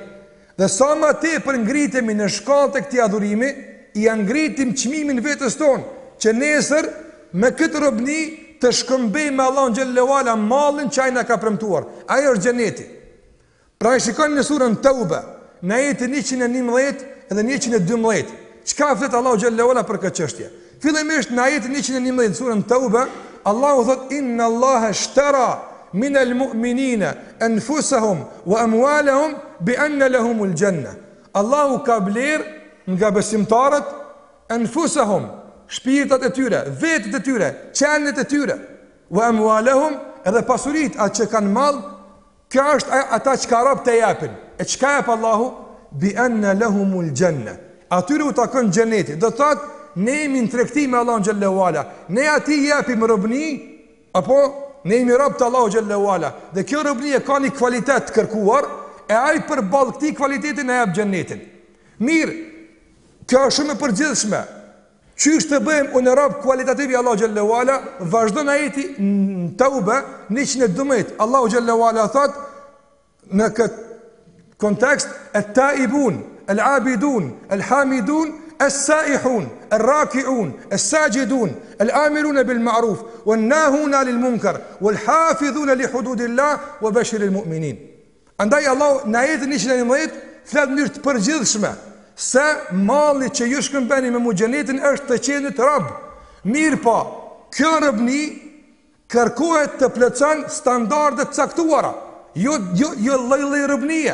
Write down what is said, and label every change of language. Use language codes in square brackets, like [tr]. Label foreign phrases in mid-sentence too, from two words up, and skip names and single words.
[sq] Dhe sa më tepër ngritemi në shkallë të këtij adhurimi, i ngritim çmimin vetes tonë, që nesër me këtë robëni të shkëmbejmë me Allahun [ar] جل وعلا [sq] mallin që ai na ka premtuar. Ai është xheneti. Pra shikoni në surën Tauba, në ajetin 111 dhe 112, çka flet Allahu [ar] جل وعلا [sq] për këtë çështje. Fillimisht në ajetin 111 surën Tauba, Allahu thot [ar] إن الله اشترى من المؤمنين أنفسهم وأموالهم بأن لهم الجنة. [sq] Allahu ka bler nga besimtarët anfusahum, shpirtat e tyre, vetët e tyre, qenet e tyre, [ar] وأموالهم, [sq] edhe pasurit atë që kanë mall. Kjo është ata që ka rob të japin. E çka jep Allahu? [ar] بأن لهم الجنة. [sq] Atyre u takon xheneti. Do thotë ne jemi në tregtim me Allahun [ar] جل وعلا. [sq] Ne atij japim robëni, apo ne jemi rob të Allahut [ar] جل وعلا. [sq] Dhe kjo robëni ka një kvalitet të kërkuar, e ai përballë këtij kvaliteti na jep xhenetin. Mirë, kjo është shumë e përgjithshme. Çish të bëjmë unë rob kualitativ i Allahut [ar] جل وعلا, [sq] vazhdon ajeti në Tauba 112. [ar] الله جل وعلا [sq] thot në këtë kontekst [ar] التائبون، العابدون، الحامدون، السائحون، الراكعون، الساجدون، الآمرون بالمعروف، والناهون عن المنكر، والحافظون لحدود الله وبشر المؤمنين. [sq] Andaj Allah në ajetin 111 flet në mënyrë të përgjithshme se malli që ju shkëmbeni me xhenetin është të qenit rob. Mirë po, kjo robëni kërkohet të plotëson standarde të caktuara, jo lloj-lloj robënie.